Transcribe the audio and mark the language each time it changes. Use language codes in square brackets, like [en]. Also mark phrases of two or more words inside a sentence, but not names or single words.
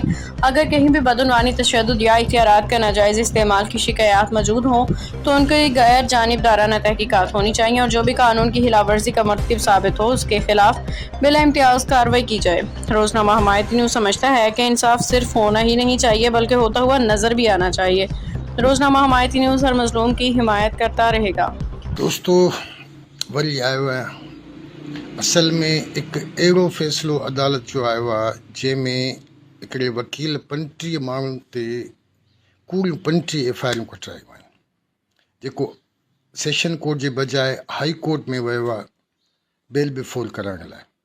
[ur] اگر کہیں بھی بدعنوانی، تشدد یا اختیارات کا ناجائز استعمال کی شکایات موجود ہوں تو ان کی غیر جانبدارانہ تحقیقات ہونی چاہیے اور جو بھی قانون کی خلاف ورزی کا مرتکب ثابت ہو اس کے خلاف بلا امتیاز کارروائی کی جائے۔ روزنامہ حمایتی نیوز سمجھتا ہے کہ انصاف صرف ہونا ہی نہیں چاہیے بلکہ ہوتا ہوا نظر بھی آنا چاہیے۔ روزنامہ حمایتی نیوز ہر مظلوم کی حمایت کرتا رہے گا۔ [sd] دوستو وری آयो आहे اصل में हिकु अहिड़ो फ़ैसिलो अदालत जो आयो आहे जंहिंमें हिकिड़े वकील 35 माण्हुनि ते कूड़ियूं 35 FIR कटायूं आहिनि, जेको [en] session court [sd] जे बजाए [en] high court [sd] में वियो आहे [en] bail before [sd] कराइण लाइ।